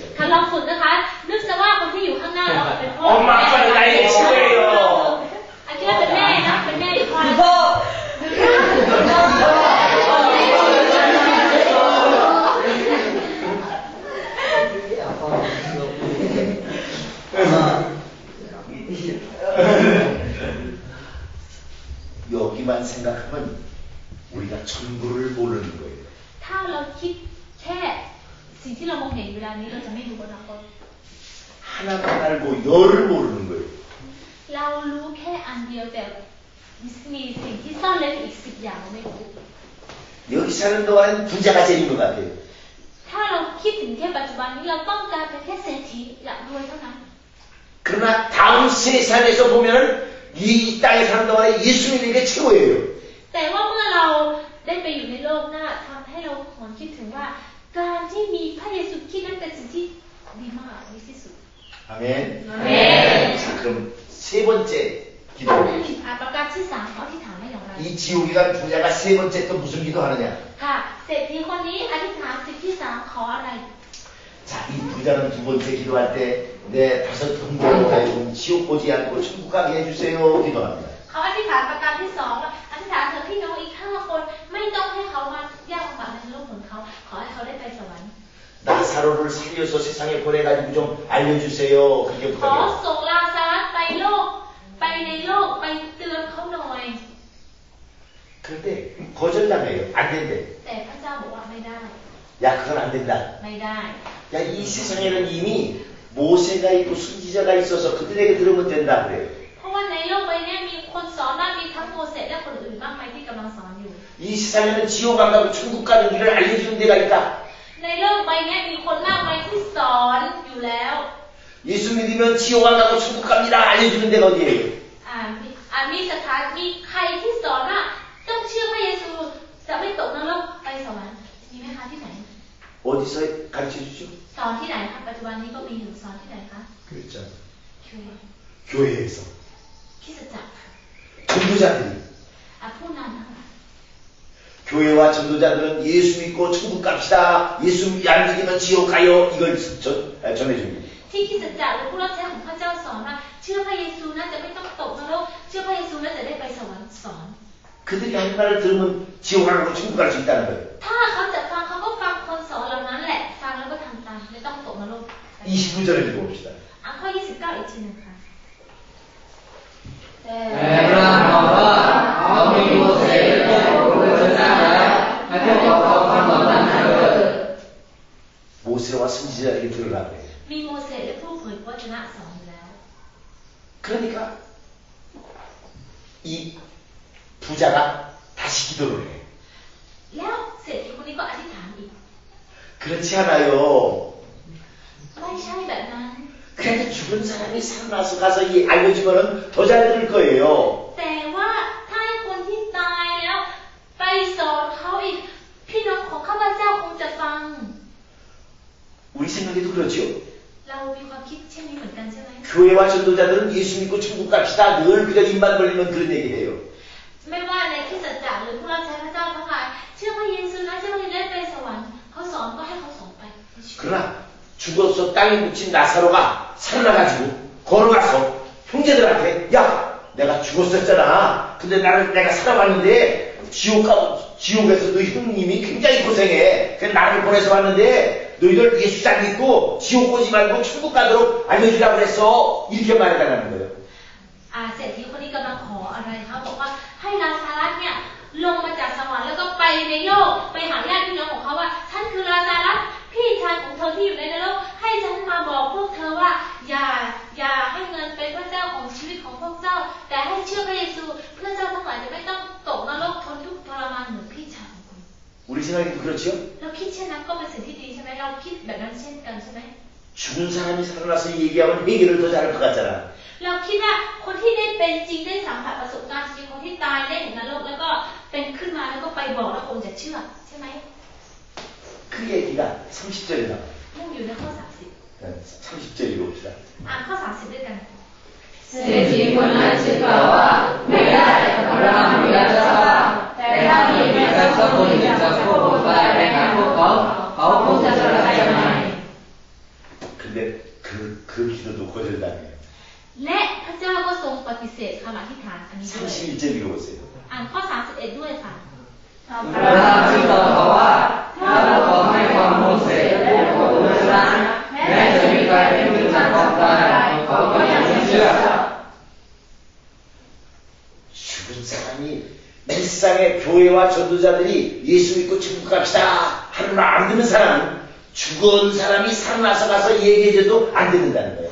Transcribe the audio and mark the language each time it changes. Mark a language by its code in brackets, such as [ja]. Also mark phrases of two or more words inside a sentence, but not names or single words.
[th] ถ้าลองฝึกนะคะนึกซะว่าคนที่อยู่ข้างหน้าเราเป็นพ่อ [ko] 엄마 아빠는 나에게 최고예요. [th] อาจจะเป็นแม่นะเป็นแม่อีกคน พ่อ [ko] 여기만 생각하면 우리가 전부를 모르는 거예요. [th] ถ้าเราคิดแค่สิ่งที่เรามองเห็นเวลานี้เราจะไม่รู้อนาคต [ko] 하나만 알고 열을 모르는 거예요. [th] เรารู้แค่อันเดียวแต่มีสิ่งที่ซ่อนเร้นอีก10 อย่างเราไม่รู้ [ko] 여기 사는 동안은 부자가 제일 것 같아요. [th] ถ้าเราคิดถึงแค่ปัจจุบันนี้เราต้องการเป็นแค่เศรษฐีอยากรวยเท่านั้น [ko] 그러나 다음 세상에서 보면은 이 땅에 사는 동안에 예수 믿는 게 최고예요. [th] แต่ว่าเมื่อเราได้ไปอยู่ในโลกหน้าทำให้เราหวนคิดถึงว่าการที่มีพระเยซูคริสต์นั้นเป็นสิ่งที่ดีมากดีที่สุด [ko] 아멘. 아멘. 자, 그럼 세 번째 기도. [th] ประการที่3เขาอธิษฐานได้อย่างไร [ko] 이 지옥에 간 부자가 세 번째 또 무슨 기도하느냐? [th] ค่ะเศรษฐีคนนี้อธิษฐานสิ่งที่3ขออะไร [ko] 자, 이 부자는 두 번째 기도할 때 내 5 동족으로 하여금 지옥 보지 않고 천국 가게 해주세요. 기도합니다. [th] เขาอธิษฐานประการที่2ว่าอธิษฐานเถอะพี่น้องอีก5 คนไม่ต้องให้เขามายากลำบากในโลกของเขาขอให้เขาได้ไปสวรรค์ [ko] 나사로를 살려서 세상에 보내가지고 좀 알려주세요. 그렇게 [th] ขอ [ko] 부탁해요. [th] ส่งลาซารัสไปในโลกไปเตือนเขาหน่อย [ko] 그런데 거절당해요. 안 된대. [th] แต่พระเจ้าบอกว่าไม่ได้ [ko] 야, 그건 안 된다. [th] ไม่ได้ [ko] 야, 이 세상에는 이미 모세가 있고 선지자가 있어서 그들에게 들으면 된다 그래요. [th] เพราะว่าในโลกใบนี้มีคนสอนมากมีทั้งโมเสสและคนอื่นมากมายที่กำลังสอนอยู่ [ko] 이 세상에는 지옥 안 가고 천국 가는 길을 알려주는 데가 있다. [th] ในโลกใบนี้มีคนมากมายที่สอนอยู่แล้ว [ko] 예수 믿으면 지옥 안 가고 천국 갑니다. 알려주는 데가 어디예요? [th] มีสถานมีใครที่สอนว่าต้องเชื่อพระเยซูจะไม่ตกนรกไปสวรรค์มีไหมคะที่ไหน [ko] 어디서 가르쳐 주죠? [th] สอนที่ไหนคะปัจจุบันนี้ก็มีอยู่สอนที่ไหนคะ [ko] 그렇죠. 교회 교회에서 [th] คริสตจักร [ko] 전도자들이 [th] ผู้นำทั้งหลาย [ko] 교회와 전도자들은 예수 믿고 천국 갑시다. 예수 안 믿으면 지옥 가요. 이걸 전해줍니다. [th] ที่คริสตจักรหรือผู้รับใช้ของพระเจ้าสอนว่าเชื่อพระเยซูนะจะไม่ต้องตกนรกเชื่อพระเยซูแล้วจะได้ไปสวรรค์สอน [ko] 그들이 한 말을 들으면 지옥 안 가고 천국 갈 수 있다는 거예요. [th] ถ้าเขาจะฟังเขาก็ฟังคนสอนเหล่านั้นแหละฟังแล้วก็ทำตามไม่ต้องตกนรก [ko] 29절을 읽어봅시다. [th] ข้อ 29 อีกทีหนึ่งค่ะ แต่เราว่าเขามีโมเสสและพระเจ้าแล้วให้พวกเขาฟังเหล่านั้นเถิด [ko] 모세와 선지자에게 들으라고 해요. [th] มีโมเสสและผู้เผยพระวจนะสอนอยู่แล้ว [ko] 그러니까 이 부자가 다시 기도를 해요. [th] แล้วเศรษฐีคนนี้ก็อธิษฐานอีก [ko] 그렇지 않아요. [th] ไม่ใช่แบบนั้น [ko] 그래도 죽은 사람이 살아나서 가서 이 알려주면은 더 잘 들을 거예요. [th] แต่ว่าถ้าให้คนที่ตายแล้วไปสอนเขาอีกพี่น้องของข้าพเจ้าคงจะฟัง [ko] 우리 생각에도 그렇죠. [th] เรามีความคิดเช่นนี้เหมือนกันใช่ไหม [ko] 교회와 전도자들은 예수 믿고 천국 갑시다. 늘 그저 입만 벌리면 그런 얘기해요. [th] ไม่ว่าในคริสตจักรหรือผู้รับใช้พระเจ้าทั้งหลายเชื่อพระเยซูนะเชื่อพระเยซูได้ไปสวรรค์เขาสอนก็ให้เขาสอนไป [ko] 그러나 죽어서 땅에 묻힌 나사로가 살아나가지고 걸어가서 형제들한테 야 내가 죽었었잖아. 근데 내가 살아왔는데 지옥에서 너희 형님이 굉장히 고생해. 그래서 나를 보내서 왔는데 너희들 예수 잘 믿고 지옥 오지 말고 천국 가도록 알려주라고 그랬어. 이렇게 말해달라는 거예요. [th] เศรษฐีคนนี้กำลังขออะไรเขาบอกว่าให้ลาซารัสเนี่ยลงมาจากสวรรค์แล้วก็ไปในโลกไปหาญาติพี่น้องของเขาว่าฉันคือลาซารัสพี่ชายของเธอที่อยู่ในนรกให้ฉันมาบอกพวกเธอว่าอย่าให้เงินเป็นพระเจ้าของชีวิตของพวกเจ้าแต่ให้เชื่อพระเยซูเพื่อเจ้าทั้งหลายจะไม่ต้องตกนรกทนทุกข์ทรมานเหมือนพี่ชายของคุณ [ko] 우리 생각에도 그렇지요? [th] เราคิดเช่นนั้นก็เป็นสิ่งที่ดีใช่ไหมเราคิดแบบนั้นเช่นกันใช่ไหม [ko] 죽은 사람이 살아나서 얘기하면 해결을 더 잘할 것 같잖아. [th] เราคิดว่าคนที่ได้เป็นจริงได้สัมผัสประสบการณ์จริงคนที่ตายได้เห็นนรกแล้วก็เป็นขึ้นมาแล้วก็ไปบอกแล้วคนจะเชื่อใช่ไหม [ko] 그 얘기가 30절에 나와요. [th] มุ่งอยู่ในข้อ [ko] 30절 읽어봅시다. [th] 30 อ่านข้อ 30ด้วยกัน เศรษฐีคนนั้นจึงกล่าวว่าไม่ได้พระรามีอยากจะทราบแต่ถ้ามีแม้สักคนหนึ่งจากพวกผมได้ไปหาพวกเขาคงจะสลายใจ [ko] 근데 그 기도도 거절당해요. [th] และพระเจ้าก็ทรงปฏิเสธคำอธิษฐานอันนี้ด้วย [ko] 31절 읽어보세요. [th] อ่านข้อ 31 ด้วยค่ะ พระราจึงตอบเขาว่าถ้าพวกเขาให้ความโมเสสและพวกอุชนะแม้จะมีใครเป็นผู้จากความตายเขาก็ยังไม่เชื่อ [ko] 죽은 사람이 일상의 교회와 전도자들이 예수 믿고 천국 갑시다 하는 말 안 듣는 사람은 죽은 사람이 살아나서 가서 얘기해줘도 안 듣는다는 거예요.